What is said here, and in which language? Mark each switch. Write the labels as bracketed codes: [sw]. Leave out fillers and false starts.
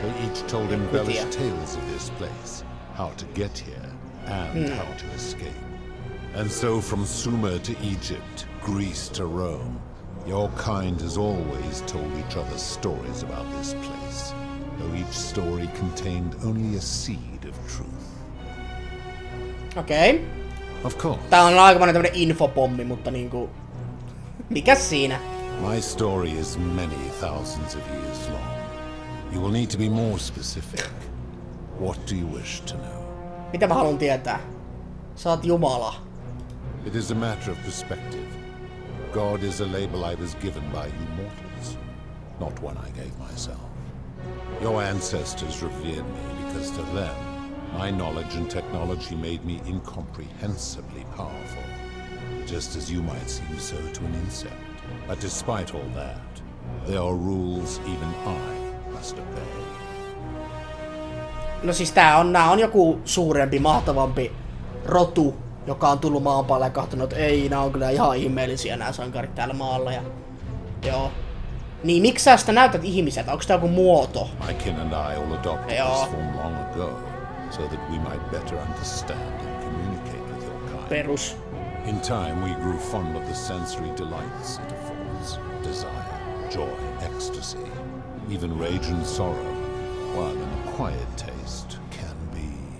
[en] They each told embellished tales of this place, how to get here, and how to escape. And so from Sumer to Egypt, Greece to Rome, your kind has always told each other stories about this place, though each story contained only a seed of truth. [fi] Okei. [en] Of course. [fi] Tää on aikamoinen tämmönen infopommi, mutta niinku... Mikäs siinä? [en] My story is many thousands of years long. You will need to be more specific. What do you wish to know? [fi] Mitä mä haluan tietää? Sä oot Jumala. [en] It is a matter of perspective. God is a label I was given by you mortals, not one I gave myself. Your ancestors revered me because to them, my knowledge and technology made me incomprehensibly powerful, just as you might seem so to an insect. But despite all that, there are rules even I must obey. [fi] No siis nää on joku suurempi, mahtavampi rotu, joka on tullut maan päälle ja kahtonut, että ei, nää on kyllä ihan ihmeellisiä nää sankarit täällä maalla ja... Joo. Niin miksi sä sitä näytät ihmiseltä? Onko tää joku muoto? [en] My kin and I all adopted this form long ago, so that we might better understand and communicate with your kind. [fi] Perus. [en] In time, we grew fond of the sensory delights it affords. Desire, joy, ecstasy, even rage and sorrow, while an acquired taste can be